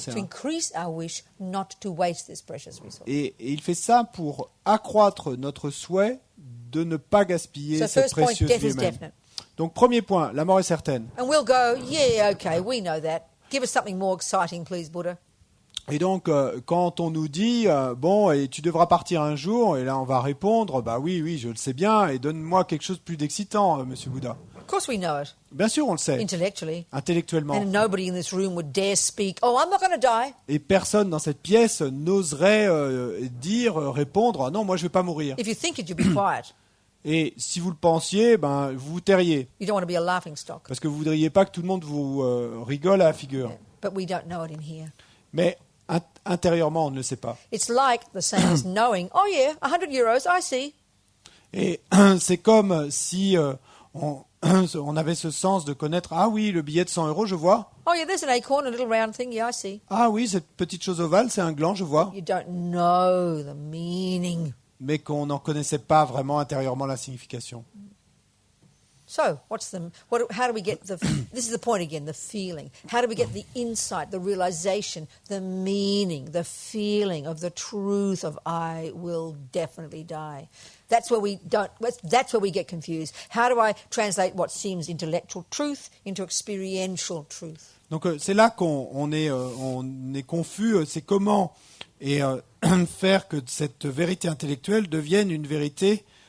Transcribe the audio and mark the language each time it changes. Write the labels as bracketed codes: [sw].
[en] To increase our wish not to waste this precious resource. [fr] Et il fait ça pour accroître notre souhait de ne pas gaspiller [en] So [fr] cette [en] first point, [fr] précieuse [en] death [fr] vie [en] is [fr] humaine. [en] definite. [fr] Donc premier point, la mort est certaine. [en] And we'll go, yeah, okay, we know that. Give us something more exciting, please, Buddha. [fr] Et donc, quand on nous dit, bon, et tu devras partir un jour, et là on va répondre, bah oui, je le sais bien, et donne-moi quelque chose de plus d'excitant, Monsieur Bouddha. [en] Of course we know it, [fr] Bien sûr, on le sait, [en] intellectually. [fr] intellectuellement. [en] And nobody in this room would dare speak, oh, I'm not going to die. [fr] Et personne dans cette pièce n'oserait répondre, ah non, moi je vais pas mourir. [en] If you think it, you'll be quiet. [fr] Et si vous le pensiez, ben vous vous tairiez, [en] You don't want to be a laughing stock. [fr] parce que vous voudriez pas que tout le monde vous rigole à la figure. [en] But we don't know it in here. [fr] Mais intérieurement, on ne le sait pas. [en] It's like the same as knowing, oh yeah, 100 euros, I see. [fr] Et c'est comme si on avait ce sens de connaître, ah oui, le billet de 100 €, je vois. [en] Oh yeah, there's an acorn, a little round thing, yeah, I see. [fr] Ah oui, cette petite chose ovale, c'est un gland, je vois. [en] You don't know the meaning. [fr] Mais qu'on n'en connaissait pas vraiment intérieurement la signification. [en] So, how do we get this is the point again, the feeling. How do we get the insight, the realization, the meaning, the feeling of the truth of I will definitely die? That's where we get confused. How do I translate what seems intellectual truth into experiential truth? [fr] Donc c'est là qu'on est confus, c'est comment faire que cette vérité intellectuelle devienne une vérité